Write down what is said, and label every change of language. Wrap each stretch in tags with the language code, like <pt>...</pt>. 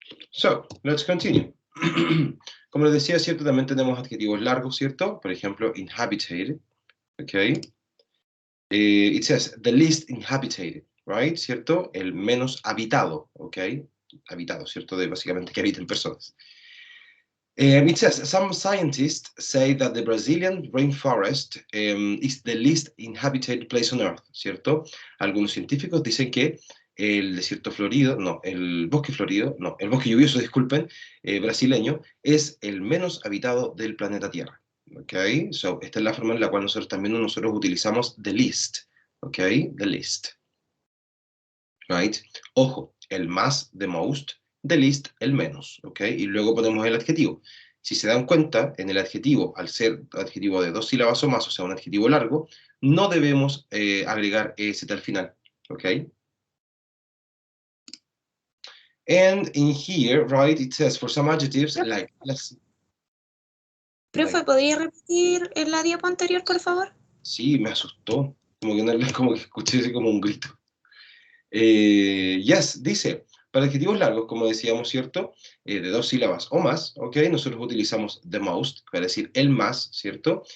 <en>So, let's continue.</en> <es>Como les decía, ¿cierto? También tenemos adjetivos largos, ¿cierto? Por ejemplo, inhabited, ¿ok?</es> <en>It says the least inhabited, right?</en> <es>¿Cierto? El menos habitado, ¿ok? Habitado, ¿cierto? De básicamente que habiten personas.</es> <en>It says, some scientists say that the Brazilian rainforest is the least inhabited place on Earth, ¿cierto?</en> <es>Algunos científicos dicen que el desierto florido, no, el bosque florido, no, el bosque lluvioso, disculpen, brasileño, es el menos habitado del planeta Tierra, ¿ok? So, esta es la forma en la cual nosotros utilizamos the least, ¿ok? The least, right? Ojo, el más, the most, the least, el menos, ¿ok? Y luego ponemos el adjetivo. Si se dan cuenta, en el adjetivo, al ser adjetivo de dos sílabas o más, o sea, un adjetivo largo, no debemos agregar EST al final, ¿ok?</es> <en>And in here, right, it says for some adjectives, like...</en> <es>Profe, ¿podría repetir en la diapo anterior, por favor? Sí, me asustó. Como que, como que escuché así como un grito. Yes, dice, Para adjetivos largos, como decíamos, ¿cierto? De 2 sílabas o más, ¿ok? Nosotros utilizamos the most para decir el más, ¿cierto?</es>